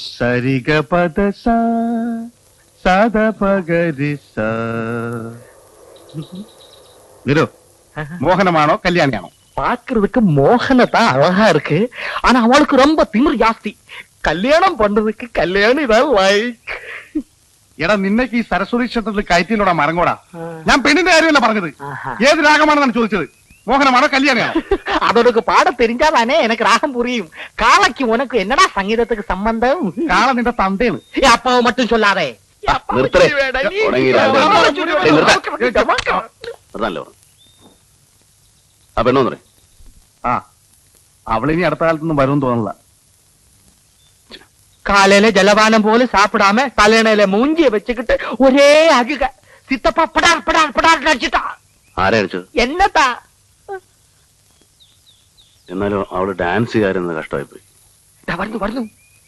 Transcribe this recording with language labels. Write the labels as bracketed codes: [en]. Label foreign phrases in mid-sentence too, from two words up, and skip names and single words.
[ml] സരിഗ പദ സദ പഗരി മോഹനമാണോ കല്യാണിയാണോ? [ta] பாக்குறதுக்கு மோகனதான் அழகா இருக்கு. ஆனா அவளுக்கு ரொம்ப திமிரு ஜாஸ்தி. கல்யாணம் பண்றதுக்கு கல்யாணி தான் லைக். [ml] എടാ നിന്നേക്ക് ഈ സരസ്വതി ക്ഷേത്രത്തിൽ കയറ്റിയിലൂടെ മരങ്ങോടാ. ഞാൻ പെണ്ണിന്റെ കാര്യമല്ല പറഞ്ഞത്. ഏത് രാഗമാണെന്നാണ് ചോദിച്ചത്? മോഹനമാണോ കല്യാണിയാണോ? [ta] அதோட பாட தெரிஞ்சாதானே எனக்கு ராகம் புரியும். காலைக்கு உனக்கு என்னடா சங்கீதத்துக்கு சம்பந்தம்? [ml] കാള നിന്റെ തന്തയാണ്. [ta] அப்பாவை மட்டும் சொல்லாதே. [ml] ആ അവളിനി അടുത്ത കാലത്തൊന്നും വരും തോന്നില്ല. [ta] காலையில ஜலபானம் போல சாப்பிடாம தலையில மூஞ்சிய வச்சுக்கிட்டு ஒரே அழுக. சித்தப்பா படார் படார் படார் நடிச்சுட்டா. [ml] ആരെ അടിച്ചത്? [ta] என்னதா [ml] എന്നാലും അവള് ഡാൻസുകാരെന്ന് കഷ്ടമായി പോയി. [ta] வருது வருது